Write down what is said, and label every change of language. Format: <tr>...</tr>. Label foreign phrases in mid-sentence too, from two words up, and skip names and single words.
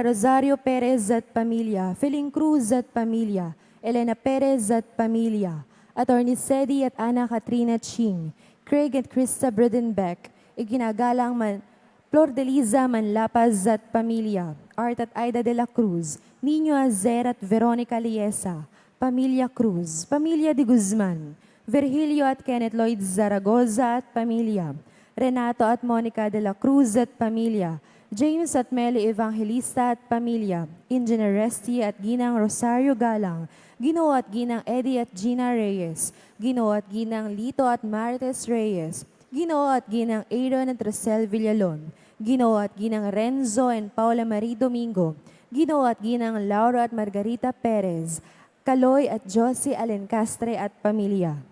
<tl>Rosario Perez at pamilya, Feling Cruz at pamilya, Elena Perez at pamilya, Attorney Sedi at Ana Katrina Ching, Craig at Krista Bredenbeck, iginagalang Flor de Liza Manlapaz at pamilya, Art at Aida de la Cruz, Nino Azer at Veronica Liesa, Pamilya Cruz, Pamilya de Guzman, Virgilio at Kenneth Lloyd Zaragoza at pamilya, Renato at Monica de la Cruz at pamilya, James at Meli Evangelista at pamilya, Engineer Resty at Ginang Rosario Galang, Ginoo at Ginang Eddie at Gina Reyes, Ginoo at Ginang Lito at Marites Reyes, Ginoo at Ginang Aaron at Rosel Villalon, Ginoo at Ginang Renzo and Paula Marie Domingo, Ginoo at Ginang Laura at Margarita Perez, Kaloy at Josie Alencastre at pamilya.</tl>